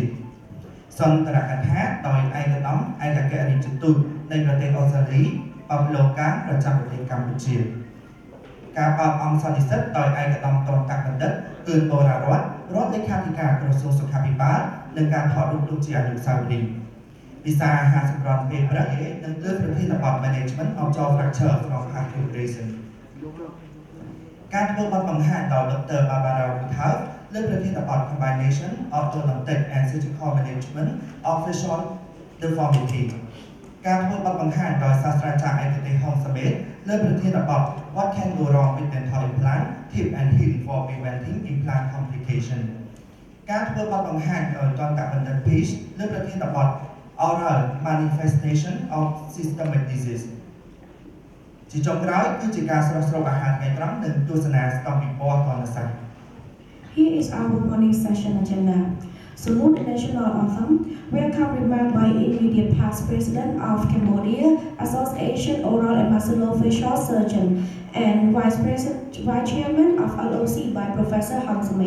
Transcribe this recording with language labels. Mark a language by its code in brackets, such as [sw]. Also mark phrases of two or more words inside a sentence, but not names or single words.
[km] សន្ទរកថាដោយឯកឧត្តមឯកអគ្គរដ្ឋទូតនៃប្រទេសអូស្ត្រាលី Pablo Kang ប្រចាំប្រទេសកម្ពុជាការបើកអង្គសន្និសីទដោយឯកឧត្តមតន្តបណ្ឌិតគឺបូរ៉ារ៉ាត់រដ្ឋលេខាធិការក្រសួងសុខាភិបាលនិងការថតរូបដូចជាអនុស្សាវរីយ៍វិសាអាហារសម្រន់ពេលព្រឹកនិងលើកប្រធានបទ [en] Management of Jaw Fracture from Heart Operation [km] ការធ្វើបទបង្ហាញដោយ Dr. Borarorth លើកប្រធានបទ [en] Combination of Orthodontic and Surgical Management of Facial Deformity [km] ការធ្វើបទបង្ហាញដោយសាស្ត្រា ចារ្យឯកទេសហងសមេតលើកប្រធានបទ [en] What can go wrong with dental implant tip and hint for preventing implant complication [km] ការធ្វើបទបង្ហាញដោយតន្តបណ្ឌិត Peach លើកប្រធានបទ [en] Oral Manifestation of Systemic Disease [km] ជាចុងក្រោយគឺជាការស្រស់ស្រូបអាហារថ្ងៃត្រង់និងទស្សនាស្តង់ពិព័រណ៍ទណ្ឌសាស្ត្រ [en] Here is our morning session agenda. Salute the national anthem. Welcome remark by immediate past President of Cambodia, Association Oral and Maxillofacial Surgeon, and Vice Chairman of LOC by Professor Hang Samit.